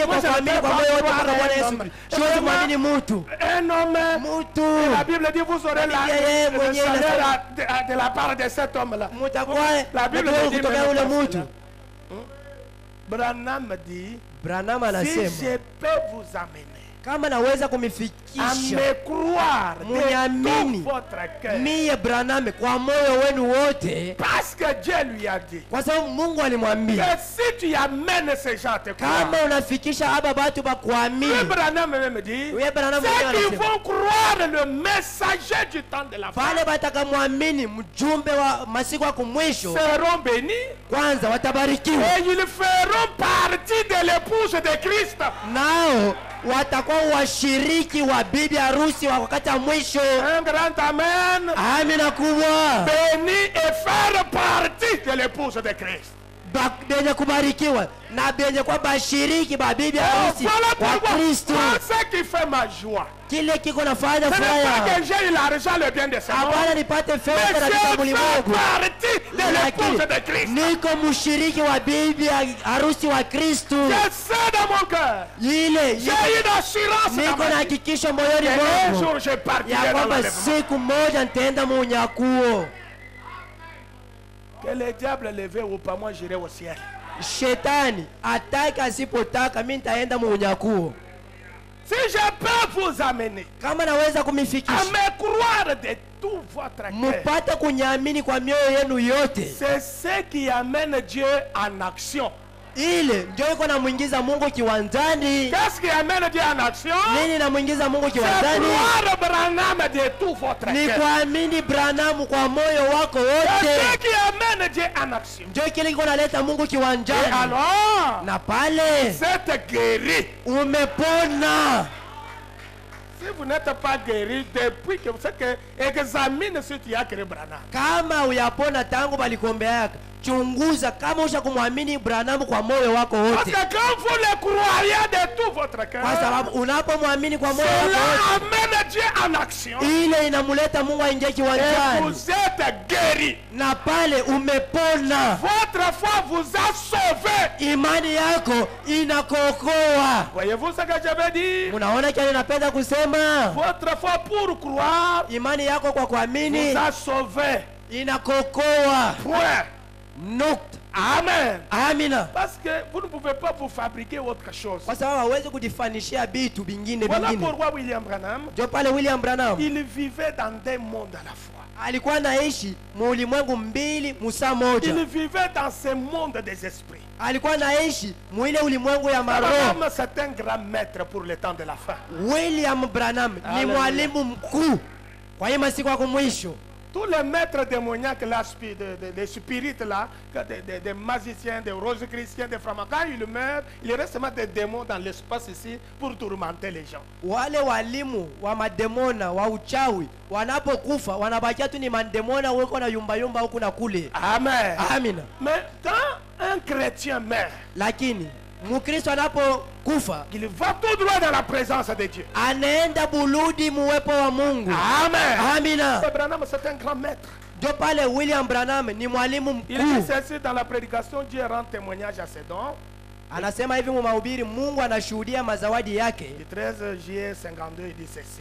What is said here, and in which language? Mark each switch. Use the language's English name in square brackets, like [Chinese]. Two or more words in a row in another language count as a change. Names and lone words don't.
[French] Moi, [Swahili] kwa [French] je ne [Swahili] kuamini [French] peux [Swahili] kwa [French] pas [Swahili] moyo wote [French] croire [Swahili] mpaka [French] à [Swahili] Bwana [French] un [Swahili] Yesu. [French] homme. [Swahili] Siwezi mwamini mutu. [French] Un homme, [Swahili] Mutu. [French] la Bible dit vous aurez [Swahili] Yeye [French] le [Swahili] mwenyewe [French] salaire de la part de cet homme-là. [Swahili] Mutakuwa [French] La Bible [Swahili] mtakuwa [French] dit [Swahili] kutoka [French] même [Swahili] ule [French] pas [Swahili] mutu. [French] cela. Branham dit, [Swahili] Branham si anasema [French] je peux vous amener [Swahili] kama naweza [French] à [Swahili] kumifikisha [French] me croire de [Swahili] Munyamini. [French] tout votre cœur, [Swahili] mie Branham kwa moyo wenu wote, [French] parce que Dieu lui a dit [Swahili] kwa sababu Mungu alimwambia [French] que si tu amènes ces gens à te croire, [Swahili] kama unafikisha aba batu [French] le [Swahili] bakuamini. [French] Branham même dit, [Swahili] Wewe Branham mwenyewe [French] ceux qui [Swahili] anasema [French] vont croire le messager du temps de la fin [Swahili] pale batakamwamini mjumbe wa masiku ya kumwisho, [French] seront bénis [Swahili] kwanza watabarikiwa, [French] et ils feront partie de l'épouse de Christ. [Swahili] nao watakuwa washiriki wa bibi harusi wa wakati wa mwisho. [French] Un grand amen. [Swahili] Amina kubwa. [French] Béni et faire partie de l'épouse de Christ. [Swahili] Benye kubarikiwa na benye kwa bashiriki ba bibi harusi [French] Voilà [Swahili] wa [French] pourquoi [Swahili] Kristo. [French] c'est qui fait ma joie. [Swahili] Kile kiko nafanya [French] Ce n'est [Swahili] furaha. [French] pas que j'ai eu l'argent, le bien de ce monde. [Swahili] Hapana nipate [French] Mais [Swahili] fedha katika [French] je fais [Swahili] ulimwengu. [French] partie de l'épouse de Christ. [Swahili] Niko mshiriki wa bibi harusi wa Kristo. [French] Je sais dans mon cœur. [Swahili] Ile [French] J'ai une assurance dans [Swahili] niko [French] ma [Swahili] na [French] vie. [Swahili] hakikisho moyoni [French] Et un [Swahili] mwangu [French] jour je partirai [Swahili] ya [French] dans [Swahili] kwamba [French] l'enlèvement. [Swahili] siku moja nitaenda munyakuo. [French] Que le diable le veuille ou pas, moi j'irai au ciel. [Swahili] Shetani ataka asipotaka mimi nitaenda munyakuo. [French] Si je peux vous amener [Swahili] Kama naweza [French] à [Swahili] kumifikisha [French] me croire de tout votre cœur, [Swahili] mupate kunyamini kwa mioyo yenu yote, [French] c'est ce qui amène Dieu en action. [Swahili] ile ndio iko namuingiza Mungu kiwanjani. [French] Qu'est-ce qui amène Dieu en action? [Swahili] Nini namuingiza Mungu [French] C'est [Swahili] kiwanjani? [French] croire Branham de tout votre [Swahili] Ni [French] cœur. [Swahili] kuamini Branham kwa moyo wako [French] C'est ce [Swahili] wote, [French] qui amène Dieu en action. [Swahili] ndio kile kiko naleta Mungu [French] Et [Swahili] kiwanjani. [French] alors, [Swahili] Na pale [French] vous êtes guéri. [Swahili] umepona. [French] Si vous n'êtes pas guéri depuis que vous savez que examine ce qui a créé Branham. [Swahili] Kama uyapona tangu balikuombeaka, chunguza kama usha kumwamini Branham kwa moyo wako [French] Parce [Swahili] wote, [French] que quand vous le croyez de tout votre cœur, [Swahili] kwa sababu unapomwamini kwa moyo wako [French] cela [Swahili] wote, [French] amène Dieu en action. [Swahili] ile inamuleta Mungu aingie [French] Et [Swahili] kiwanjani, [French] vous êtes guéri. [Swahili] na pale umepona. [French] Votre foi vous a sauvé. [Swahili] Imani yako inakuokoa. [French] Voyez-vous ce que je veux dire? [Swahili] Unaona kile napenda kusema? [French] Votre foi pour croire [Swahili] Imani yako kwa kuamini [French] vous a sauvé. [Swahili] inakuokoa. [French] Point. [Swahili] Nukta. [French] Amen. [Swahili] Amina. [French] Parce que vous ne pouvez pas vous fabriquer autre chose. [Swahili] Kwa sababu hawezi kujifanishia vitu vingine [French] Voilà [Swahili] vingine. [French] pourquoi William Branham, [Swahili] Ndio pale William Branham [French] il vivait dans des mondes à la fois. [Swahili] alikuwa anaishi muulimwengu mbili musaa moja. [French] Il vivait dans ce monde des esprits. [Swahili] Alikuwa anaishi muile ulimwengu ya maroho. [French] Branham, c'est un grand maître pour le temps de la fin. [Swahili] William Branham ni Hallelujah. mwalimu mkuu kwa hii masiku ya mwisho. [French] Tous les maîtres démoniaques, là, des spirites là, des magiciens, des rosicruciens, des francs, quand ils meurent, il reste seulement des démons dans l'espace ici pour tourmenter les gens. [Swahili] Wale walimu wa mademona wa uchawi wanapokufa wanabakia tu ni mademona weko na yumba yumba huku na kule. [French] Amen. [Swahili] Amina. [French] Mais quand un chrétien meurt, [Swahili] Lakini Mkristo anapokufa [French] il va tout droit dans la présence de Dieu. [Swahili] anaenda buludi muwepo wa Mungu. [French] Amen. [Swahili] Amina. [French] Branham, c'est un grand maître. [Swahili] Ndio pale William Branham ni mwalimu [French] Il dit [Swahili] mkuu. [French] ceci dans la prédication, Dieu rend témoignage à ses dons. [Swahili] Anasema hivi mu mahubiri, Mungu anashuhudia mazawadi yake [French] Le 13 juillet 52, il dit ceci.